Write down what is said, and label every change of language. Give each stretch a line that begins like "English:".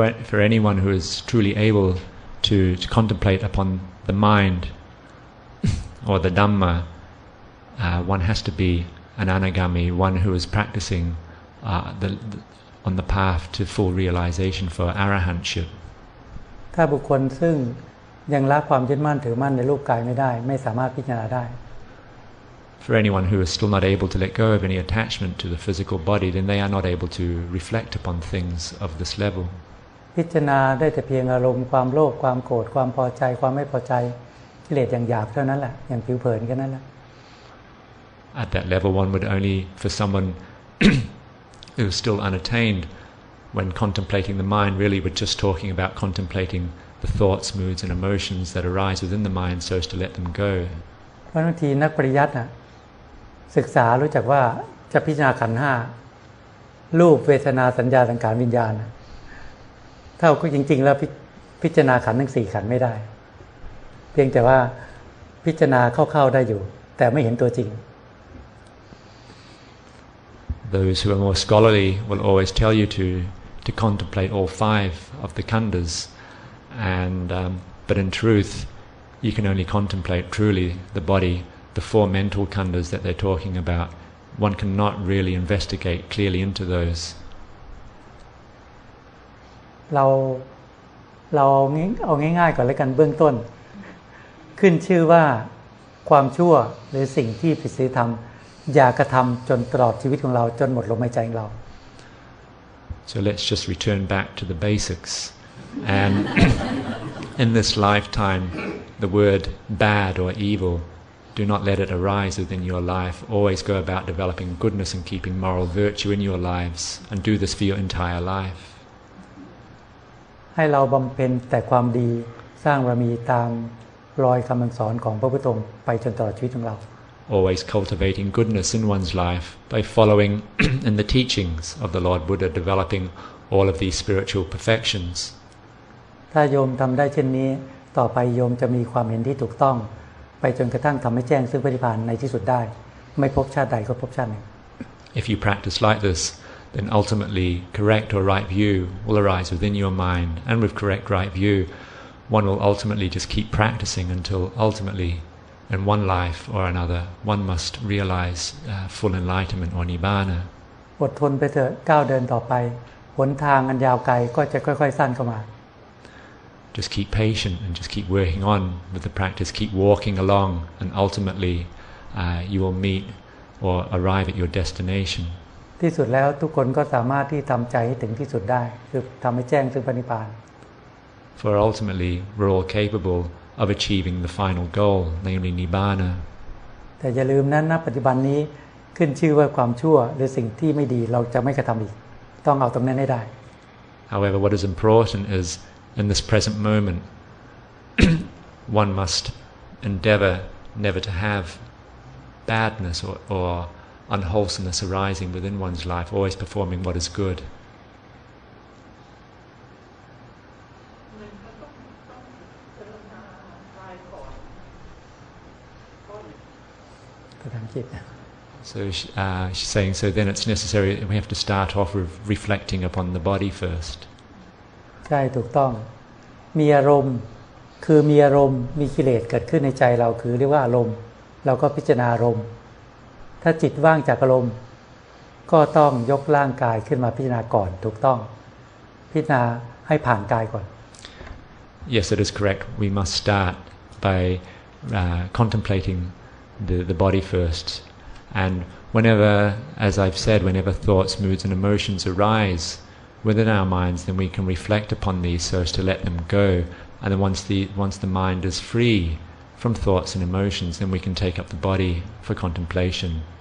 English: For anyone who is truly able to contemplate upon the mind or the Dhamma, one has to be an anagami, one who is practicing on the path to full realization for arahantship.
Thai: ถ้าบุคคลซึ่งยังละความยึดมั่นถือมั่นในรูปกายไม่ได้ไม่สามารถพิจารณาได้
English: For anyone who is still not able to let go of any attachment to the physical body, then they are not able to reflect upon things of this level.
Thai: พิจารณาได้แต่เพียงอารมณ์ความโลภความโกรธความพอใจความไม่พอใจกิเลสอย่างหยาบเท่านั้นแหละอย่างผิวเผินแค่นั้นแหละ
English: At that level, one would only, for someone who is still unattained, when contemplating the mind, really we're just talking about contemplating the thoughts, moods and emotions that arise within the mind so as to let them go.
Thai: เพราะบางทีนักปริยัติศึกษารู้จักว่าจะพิจารณาขันธ์ห้ารูปเวทนาสัญญาสังขารวิญญาณเท่าก็จริงๆแล้วพิจารณาขันธ์ทั้ง4ขันธ์ไม่ได้เพียงแต่ว่าพิจารณาเข้าๆได้อยู่แต่ไม่เห็นตัวจริง
English: Those who are more scholarly will always tell you to contemplate all 5 of the khandhas, and but in truth you can only contemplate truly the body, the 4 mental khandhas that they're talking about. One cannot really investigate clearly into those.
Thai: เราเอาง่ายๆก่อนแล้วกันเบื้องต้นขึ้นชื่อว่าความชั่วหรือสิ่งที่ผิดศีลธรรมอย่ากระทำจนตลอดชีวิตของเราจนหมดลมหายใจของเรา
English: So let's just return back to the basics. And in this lifetime, the word bad or evil, do not let it arise within your life. Always go about developing goodness and keeping moral virtue in your lives, and do this for your entire life.
Thai: ให้เราบำเพ็ญแต่ความดีสร้างบารมีตามรอยคำสอนของพระพุทธองค์ไปจนตลอดชีวิตของเรา
English: Always cultivating goodness in one's life by following in the teachings of the Lord Buddha, developing all of these spiritual perfections.
Thai: ถ้าโยมทำได้เช่นนี้ต่อไปโยมจะมีความเห็นที่ถูกต้องไปจนกระทั่งทำให้แจ้งซึ่งพระนิพพานในที่สุดได้ไม่พบชาติใดก็พบชาติหนึ่ง
English: If you practice like this, then ultimately correct or right view will arise within your mind, and with correct right view, one will ultimately just keep practicing until ultimately, in one life or another, one must realize full enlightenment or nibbana.
Thai: อดทนไปเถอะก้าวเดินต่อไปหนทางอันยาวไกลก็จะค่อยๆสั้นเข้ามา
English: Just keep patient and just keep working on with the practice. Keep walking along, and ultimately, you will meet or arrive at your destination.
Thai: ที่สุดแล้วทุกคนก็สามารถที่ทำใจให้ถึงที่สุดได้คือทำให้แจ้งซึ่งพระนิพพาน
English: For ultimately, we're all capable of achieving the final goal, namely nibbana.
Thai: แต่อย่าลืมนั้นณปัจจุบันนี้ขึ้นชื่อว่าความชั่วหรือสิ่งที่ไม่ดีเราจะไม่กระทำอีกต้องเอาตรงนั้นให้ได้
English: However, what is important is in this present moment, one must endeavor never to have badness or unwholesomeness arising within one's life, always performing what is good.
Thai: ประทานจิต
English: So she's saying, so then it's necessary, we have to start off with reflecting upon the body first.
Thai: ใช่ถูกต้องมีอารมณ์คือมีอารมณ์มีกิเลสเกิดขึ้นในใจเราคือเรียกว่าอารมณ์เราก็พิจารณาอารมณ์ถ้าจิตว่างจากอารมณ์ก็ต้องยกร่างกายขึ้นมาพิจารณาก่อนถูกต้องพิจารณาให้ผ่านกายก่อน
English: Yes, it is correct. We must start by contemplating the body first. And whenever, as I've said, whenever thoughts, moods and emotions arise within our minds, then we can reflect upon these so as to let them go. And then once the mind is free from thoughts and emotions, then we can take up the body for contemplation.